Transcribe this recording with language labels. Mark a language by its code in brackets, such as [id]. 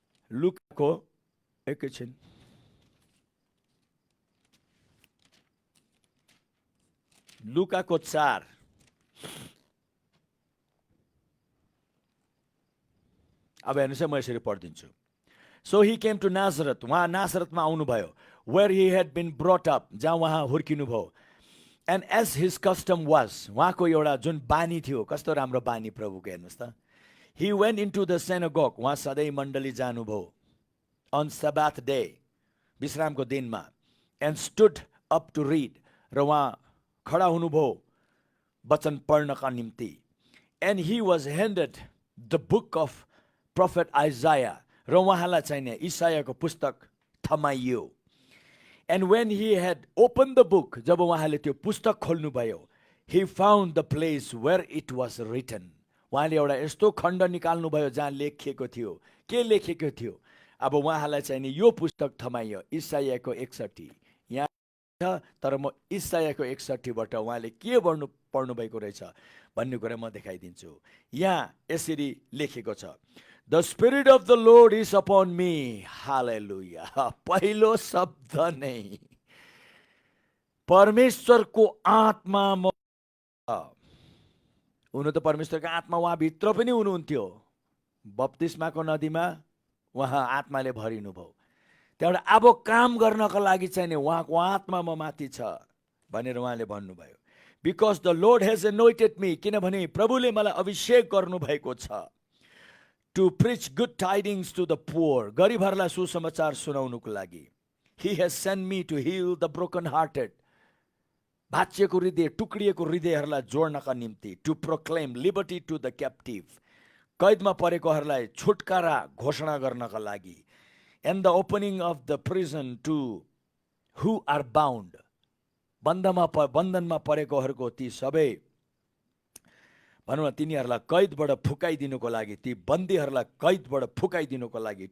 [ne] लुकाको एकैछिन, लुकाको 4 अब हेर्नुहोस् है, म यसरी पढिदिन्छु। [en] So he came to Nazareth, [ne] वहाँ नासरतमा आउनुभयो, [en] where he had been brought up, [ne] जहाँ उहाँ हुर्किनुभयो। [en] And as his custom was, [ne] उहाँको एउटा जुन बानी थियो, कस्तो राम्रो बानी प्रभुको, हेर्नुहोस् त। [en] He went into the synagogue, [ne] उहाँ सधैँ मण्डली जानुभयो, [en] on Sabbath day, [ne] विश्रामको दिनमा, [en] and stood up to read, [ne] र उहाँ खडा हुनुभयो वचन पढ्नका निम्ति। [en] And he was handed the book of prophet Isaiah, [ne] र उहाँलाई चाहिँ नि इसायाको पुस्तक थमाइयो। [en] And when he had opened the book, [ne] जब उहाँले त्यो पुस्तक खोल्नुभयो, [en] he found the place where it was written, [ne] उहाँले एउटा यस्तो खण्ड निकाल्नुभयो जहाँ लेखिएको थियो। के लेखिएको थियो? अब उहाँलाई चाहिँ नि यो पुस्तक थमाइयो, इसायाको 61 यहाँ छ। तर म इसायाको 61 बाट उहाँले के पढ्नु भएको रहेछ भन्ने कुरा म देखाइदिन्छु। यहाँ यसरी लेखेको छ, [en] The Spirit of the Lord is upon me. Hallelujah. [ne] पहिलो शब्द नै परमेश्वरको आत्मा म। हुनु त परमेश्वरको आत्मा उहाँ भित्र पनि हुनुहुन्थ्यो। बप्तिस्माको नदीमा उहाँ आत्माले भरिनु भयो। त्यहाँबाट अब काम गर्नको लागि चाहिँ नि उहाँको आत्मा म माथि छ भनेर उहाँले भन्नुभयो। [en] Because the Lord has anointed me, [ne] किनभने प्रभुले मलाई अभिषेक गर्नु भएको छ। [en] To preach good tidings to the poor, [ne] गरिबहरूलाई सुसमाचार सुनाउनुको लागि। [en] He has sent me to heal the broken hearted, [ne] भाँचिएको हृदय, टुक्रिएको हृदयहरूलाई जोड्नका निम्ति। [en] To proclaim liberty to the captive, [ne] कैदमा परेकोहरूलाई छुटकारा घोषणा गर्नका लागि। [en] And the opening of the prison to who are bound, [ne] बन्धनमा परेकोहरूको ती सबै भनौँ न तिनीहरूलाई कैदबाट फुकाइदिनुको लागि, ती बन्दीहरूलाई कैदबाट फुकाइदिनुको लागि।